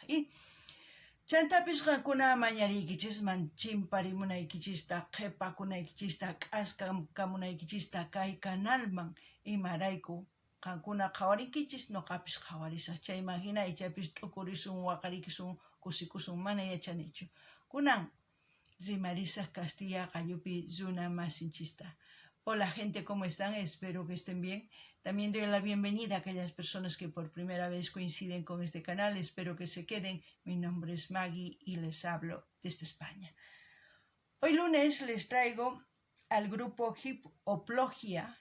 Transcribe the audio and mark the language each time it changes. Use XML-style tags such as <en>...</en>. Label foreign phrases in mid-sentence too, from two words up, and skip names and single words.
<qu>Chantapis qankuna mañariykichisman chimparimunaykichista, qhipakunaykichista, k'askamunaykichista kay kanalman imarayku qankuna qhawarinkichis nuqapis qhawarisaq. Chayman hina ichapis t'ukurisun, waqarikisun, kusikusun mana yachanichu. Kunan rimarisaq Castilla qallupi runa masinchista.</qu> <es>Hola gente, ¿cómo están? Espero que estén bien. También doy la bienvenida a aquellas personas que por primera vez coinciden con este canal. Espero que se queden. Mi nombre es Maggie y les hablo desde España. Hoy lunes les traigo al grupo Hip-Oplogia.</es>